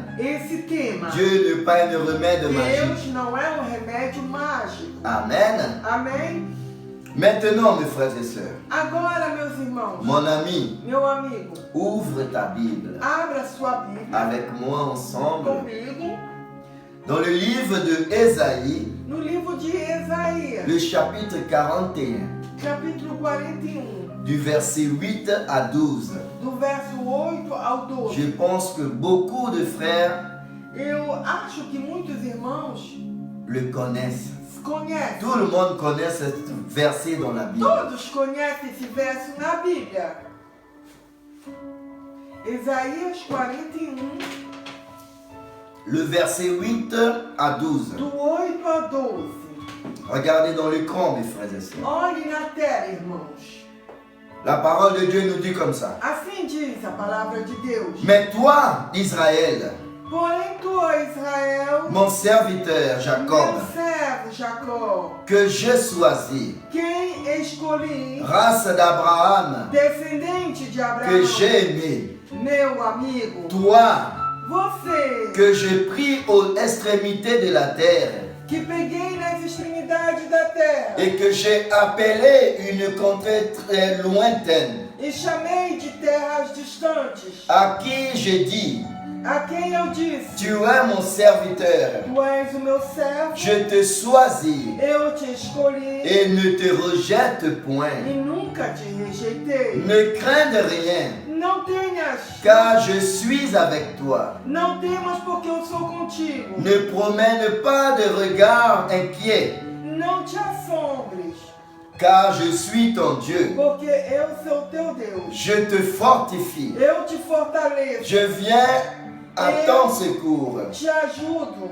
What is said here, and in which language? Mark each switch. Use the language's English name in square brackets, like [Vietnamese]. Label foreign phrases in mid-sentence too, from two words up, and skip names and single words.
[Portuguese] esse tema. [French] Dieu n'est pas un remède magique. [Portuguese] Deus não é um remédio mágico. [French] Amen. [Portuguese] Amém? [French] Maintenant, mes frères et sœurs, [Portuguese] Agora, meus irmãos, [French] mon ami, [Portuguese] meu amigo, [French] ouvre ta Bible [Portuguese] abra sua Bíblia [French] avec moi ensemble [Portuguese] comigo [French] dans le livre de Ésaïe, [Portuguese] no livro de Isaías, [French] le chapitre 41, [Portuguese] capítulo 41, [French] du verset 8 à 12. [Portuguese] do verso 8 ao 12. [French] Je pense que beaucoup de frères [Portuguese] Eu acho que muitos irmãos [French] le connaissent. [Portuguese] conhecem. [French] Tout le monde connaît ce verset dans la Bible. [Portuguese] Todos conhecem esse verso na Bíblia. Isaías 41, [French] Le verset 8 à 12. [Portuguese] do 8 a 12. [French] Regardez dans l'écran, mes frères et sœurs. [Portuguese] Olhe na tela, irmãos. [French] La parole de Dieu nous dit comme ça. [Portuguese] Assim diz a palavra de Deus. [French] Mais toi, Israël, [Portuguese] Porém tu, ó Israel, [French] mon serviteur Jacob, [Portuguese] meu servo Jacó, [French] que je choisis, [Portuguese] quem escolhi, [French] race d'Abraham, [Portuguese] descendente de Abraão, [French] que j'ai aimé, [Portuguese] meu amigo, [French] toi, [Portuguese] você, [French] que j'ai pris aux extrémités de la terre, [Portuguese] que peguei nas extremidades da terra [French] et que j'ai appelé une contrée très lointaine, [Portuguese] e chamei de terras distantes, [French] à qui j'ai dit, [Portuguese] a quem eu disse, [French] tu es mon serviteur, [Portuguese] tu és o meu servo, [French] je te choisis [Portuguese] eu te escolhi [French] et ne te rejette [Portuguese] e [French] point. [Portuguese] nunca te rejeitei. [French] Ne crains de rien, [Portuguese] Não tenhas, [French] car je suis avec toi. [Portuguese] não temas porque eu sou contigo. [French] Ne promène pas de regard inquiet, [Portuguese] Não te assombres, [French] car je suis ton Dieu. [Portuguese] porque eu sou teu Deus. [French] Je te fortifie. [Portuguese] Eu te fortaleço, [French] Je viens à ton secours. [Portuguese] te ajudo.